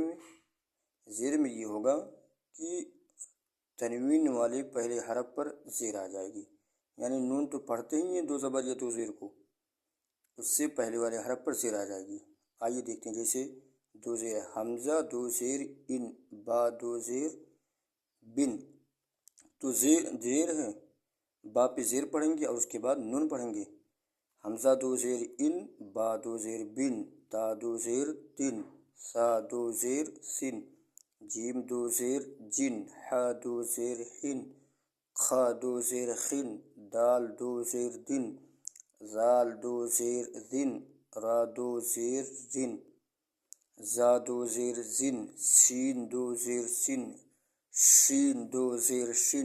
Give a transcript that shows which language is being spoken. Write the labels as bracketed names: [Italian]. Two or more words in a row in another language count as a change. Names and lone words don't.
[Urdu] زیر میں یہ ہوگا کہ تنوین والے پہلے حرف پر زیر آ جائے گی، یعنی نون تو پڑھتے ہی ہیں دو زبر یا دو زیر کو، اس سے پہلے والے حرف پر زیر آ جائے گی۔ آئیے دیکھتے ہیں، جیسے دو زیر، حمزہ دو زیر ان، با دو زیر بن، تو زیر ہے، با پہ زیر پڑھیں گے اور اس کے بعد نون پڑھیں گے۔ حمزہ دو زیر ان، با دو زیر بن، تا دو زیر تن، سا دو زیر سن، جیم دو زیر جن، ح دو زیر ہن، خ دو زیر خن، دال دو زیر دن، ذال دو زیر ذن، را دو زیر زن، زا دو زیر زن، سین دو زیر سن، شین دو زیر شن،